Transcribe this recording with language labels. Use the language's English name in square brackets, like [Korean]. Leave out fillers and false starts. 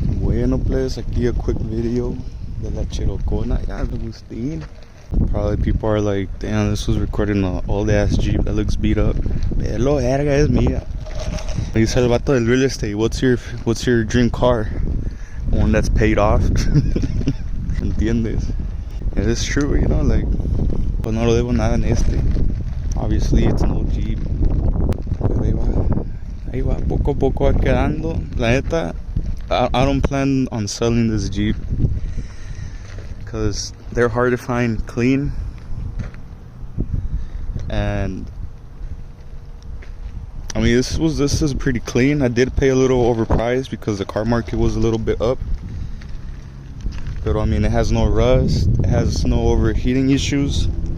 [Spanish] Bueno, pues, aquí [English] a quick video [Spanish] de la Cherokona. [English] Yeah, Agustin. Probably people are like, damn, this was recorded in an old ass Jeep that looks beat up. Hello, [Spanish] verga, es mía. Dice el vato del [English] real estate, what's your dream car? One that's paid off. [Spanish] ¿Entiendes? [English] It is true, you know, like, [Spanish] pues no lo debo nada en este. [English] Obviously, it's an old Jeep. [Spanish] Pero ahí va, poco a poco va quedando. La neta, [English] I don't plan on selling this Jeep because they're hard to find clean, and I mean this is pretty clean. I did pay a little overpriced because the car market was a little bit up, but I mean it has no rust, it has no overheating issues.